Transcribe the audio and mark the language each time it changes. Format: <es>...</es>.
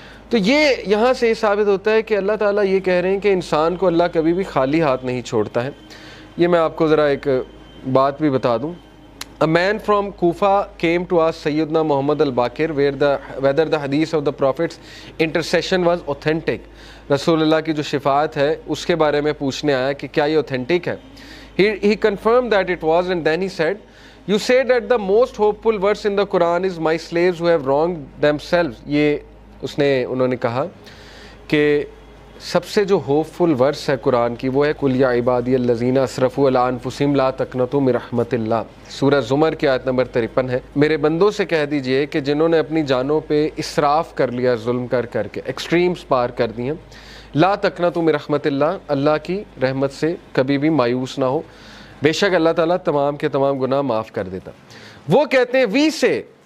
<ur>تو یہ یہاں سے یہ ثابت ہوتا ہے کہ اللہ تعالیٰ یہ کہہ رہے ہیں کہ انسان کو اللہ کبھی بھی خالی ہاتھ نہیں چھوڑتا ہے۔ یہ میں آپ کو ذرا ایک بات بھی بتا دوں۔</ur> <en>A man from Kufa came to ask Sayyidina Muhammad al-Baqir whether the hadith of the Prophet's intercession was authentic.</en> <ur>رسول اللہ کی جو شفاعت ہے اس کے بارے میں پوچھنے آیا کہ کیا یہ اوتھینٹک ہے۔</ur> <en>He confirmed that it was, and then he said, you say that the most hopeful verse in the Quran is my slaves who have wronged themselves.</en> <ur>یہ انہوں نے کہا کہ سب سے جو ہوپ فل ورس ہے قرآن کی وہ ہے</ur> <ar>قل یا عبادی الذین اسرفوا علی انفسہم لا تقنطوا من رحمت اللہ۔</ar> <ur>سورہ زمر کی آیت نمبر 53 ہے، میرے بندوں سے کہہ دیجئے کہ جنہوں نے اپنی جانوں پہ اسراف کر لیا، ظلم کر کے ایکسٹریمز پار کر دی ہیں،</ur> <ar>لا تقنطوا من رحمت اللہ،</ar> <ur>اللہ کی رحمت سے کبھی بھی مایوس نہ ہو، بے شک اللہ تعالیٰ تمام کے تمام گناہ معاف کر دیتا۔ وہ کہتے ہیں وی سے</ur>